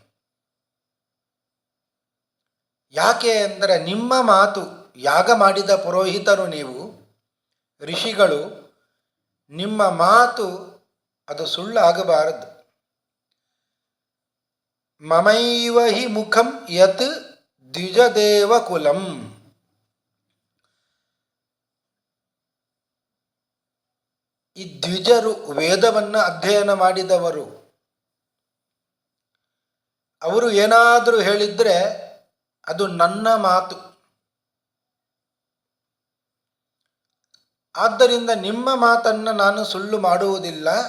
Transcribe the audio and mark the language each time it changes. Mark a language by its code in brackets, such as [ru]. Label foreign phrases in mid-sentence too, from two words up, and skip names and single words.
[kn] ಯಾಕೆ ಅಂದರೆ ನಿಮ್ಮ ಮಾತು, ಯಾಗ ಮಾಡಿದ ಪುರೋಹಿತರು ನೀವು, ಋಷಿಗಳು, ನಿಮ್ಮ ಮಾತು ಅದು ಸುಳ್ಳಾಗಬಾರದು. [sa] ಮಮೈವ ಹಿ ಮುಖಂ ಯತ್ ದ್ವಿಜದೇವ ಕುಲಂ. [kn] ಈ ದ್ವಿಜರು ವೇದವನ್ನು ಅಧ್ಯಯನ ಮಾಡಿದವರು. ಅವರು ಏನಾದರೂ ಹೇಳಿದರೆ ಅದು ನನ್ನ ಮಾತು. ಆದ್ದರಿಂದ ನಿಮ್ಮ ಮಾತನ್ನು ನಾನು ಸುಳ್ಳು ಮಾಡುವುದಿಲ್ಲ.